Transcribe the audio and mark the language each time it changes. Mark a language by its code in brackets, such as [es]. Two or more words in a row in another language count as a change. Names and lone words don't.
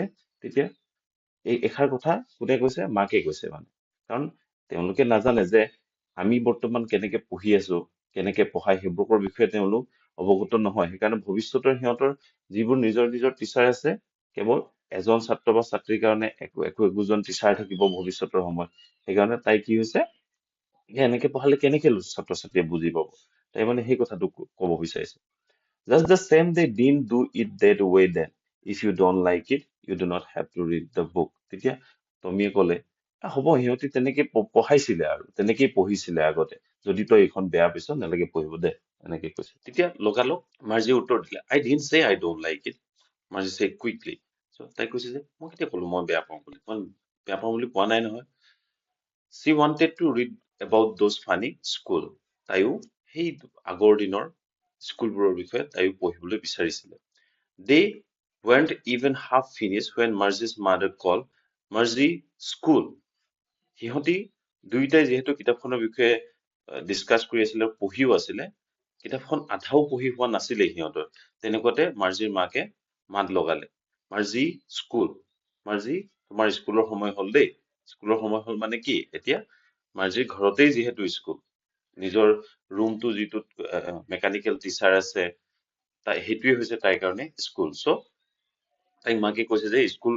[as] তেতিয়া এই এষাৰ কথা কোনে কৈছে মাকে কৈছে মানে কাৰণ তেওঁলোকে নাজানে যে আমি বৰ্তমান কেনেকে পঢ়ি আছো কেনেকে পঢ়াই সেইবোৰৰ বিষয়ে তেওঁলোক অৱগত নহয় সেইকাৰণে ভৱিষ্যতৰ সিহঁতৰ যিবোৰ নিজৰ নিজৰ টিচাৰ আছে কেৱল এজন ছাত্ৰ বা ছাত্ৰীৰ কাৰণে একোজন টিচাৰ থাকিব ভৱিষ্যতৰ সময়ত সেইকাৰণে তাই কি হৈছে যে এনেকে পঢ়ালে কেনেকে ছাত্ৰ ছাত্ৰীয়ে বুজি পাব তাই মানে সেই কথাটো ক'ব বিচাৰিছে [en] just the same they didn't do it that way then if you don't like it you do not have to read the book [as] তেতিয়া টমীয়ে ক'লে হ'ব সিহঁতি তেনেকে পঢ়াইছিলে আৰু তেনেকেই পঢ়িছিলে আগতে যদি তই এইখন বেয়া পাইছ নালাগে পঢ়িব দে এনেকে কৈছে তেতিয়া লগালগ মাৰ্জিয়ে উত্তৰ দিলে [en] I didn't say I don't like it [as] মাৰ্জি [en] said quickly so [as] তাই কৈছে যে মই কেতিয়া ক'লো মই বেয়া পাওঁ বুলি মই বেয়া পাওঁ বুলি কোৱা নাই নহয় [en] she wanted to read about those funny school [as] তাইও সেই আগৰ দিনৰ স্কুলবোৰৰ বিষয়ে তাইও পঢ়িবলৈ বিচাৰিছিলে [en] they weren't even half finished when Marzy's mother called Marzy school [as] সিহঁতি দুইটাই যিহেতু কিতাপখনৰ বিষয়ে ডিছকাছ কৰি আছিলে পঢ়িও আছিলে কিতাপখন আধাও পঢ়ি হোৱা নাছিলে সিহঁতৰ তেনেকুৱাতে মাৰ্জিৰ মাকে মাত লগালে মাৰ্জি স্কুল মাৰ্জি তোমাৰ স্কুলৰ সময় হ'ল দেই স্কুলৰ সময় হ'ল মানে কি এতিয়া মাৰ্জিৰ ঘৰতেই যিহেতু স্কুল নিজৰ ৰুমটো যিটোত [en] mechanical teacher [as] আছে তাই সেইটোৱে হৈছে তাইৰ কাৰণে স্কুল চ' তাইক মাকে কৈছে যে